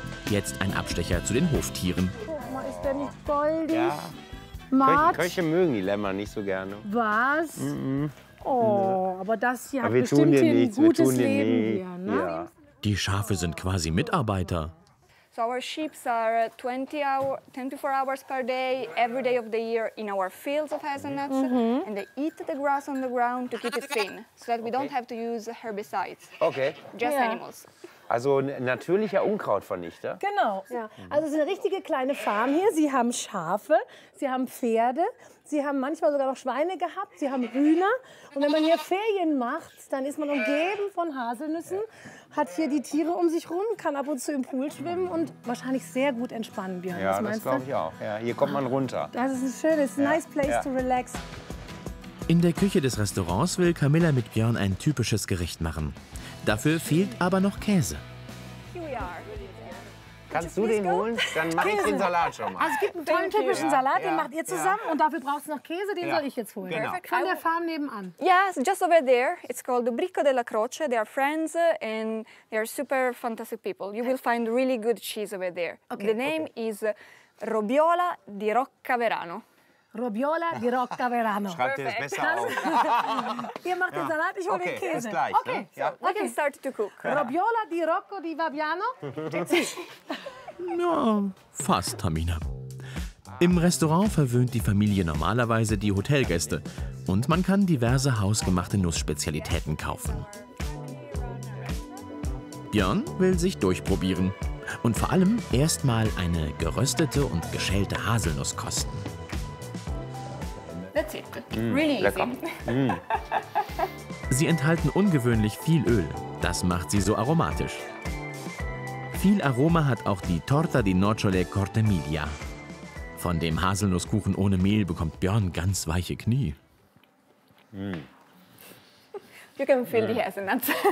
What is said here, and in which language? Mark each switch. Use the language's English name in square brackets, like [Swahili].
[German] Jetzt ein Abstecher zu den Hoftieren. Guck mal, ist der nicht goldig? Ja. Köche mögen die Lämmer nicht so gerne. Was? Mm-mm. Oh, aber das hier hat bestimmt hier ein gutes Leben hier, ne? Ja. Die Schafe sind quasi Mitarbeiter. [English] So our sheep are 24 hours per day, every day of the year in our fields of hazelnuts. And they eat the grass on the ground to keep it thin, so that we don't have to use herbicides. Okay. Just animals. [German] Also ein natürlicher Unkrautvernichter. Genau. Ja. Also es ist eine richtige kleine Farm hier. Sie haben Schafe, sie haben Pferde, sie haben manchmal sogar noch Schweine gehabt, sie haben Hühner. Und wenn man hier Ferien macht, dann ist man umgeben von Haselnüssen, hat hier die Tiere um sich rum, kann ab und zu im Pool schwimmen und wahrscheinlich sehr gut entspannen, Björn. Ja, das glaube ich auch. Ja, hier kommt man runter. Das ist ein schönes, [English] nice place to relax. [German] In der Küche des Restaurants will Camilla mit Björn ein typisches Gericht machen. Dafür fehlt aber noch Käse. Kannst du den holen? Dann mache ich den Salat schon mal. Also es gibt einen tollen typischen Salat, den macht ihr zusammen. Und dafür brauchst du noch Käse, den soll ich jetzt holen. Genau. Von der Farm nebenan. [English] Yes, just over there. It's called Ubrico della Croce. They are friends and they are super fantastic people. You will find really good cheese over there. Okay. The name is Robiola di Roccaverano. [Italian] Robiola di Roccaverano. [German] Schreibt ihr das besser auf. Ihr macht den Salat, ich hole den Käse. Jetzt gleich, [English] okay, so we can start to cook. [Italian] Robiola di Rocco di Fabiano. [German] Na, fast, Tamina. Im Restaurant verwöhnt die Familie normalerweise die Hotelgäste. Und man kann diverse hausgemachte Nussspezialitäten kaufen. Björn will sich durchprobieren und vor allem erstmal eine geröstete und geschälte Haselnuss kosten. [English] That's it. Really easy. [German] Lecker. Sie enthalten ungewöhnlich viel Öl. Das macht sie so aromatisch. Viel Aroma hat auch die Torta di Nocciole Corte Miglia. Von dem Haselnusskuchen ohne Mehl bekommt Björn ganz weiche Knie. [English] You can feel the hazelnuts.